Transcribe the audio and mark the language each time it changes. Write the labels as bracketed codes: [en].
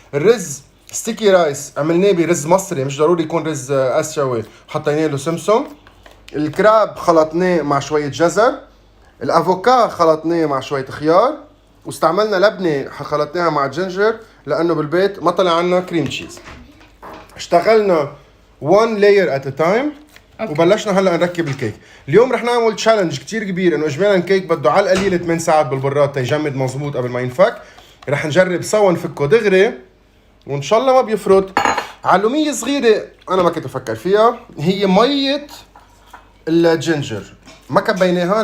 [ar] الرز ستيكي رايس عملناه برز مصري، مش ضروري يكون رز اسيوي، حطينا له سمسم. الكراب خلطناه مع شويه جزر. الافوكا خلطناه مع شويه خيار، واستعملنا لبنه خلطناها مع جنجر لانه بالبيت ما طلع عنا كريم تشيز. [en] اشتغلنا one layer at a time. [ar] وبلشنا هلا نركب الكيك. اليوم رح نعمل تشالنج كتير كبير، انه اجمالا كيك بده على القليله 8 ساعات بالبراد تيجمد مزبوط قبل ما ينفك. رح نجرب سوا نفكه دغري وان شاء الله ما بيفرط. علوميه صغيره انا ما كنت افكر فيها، هي ميه الجنجر ما كبيناها.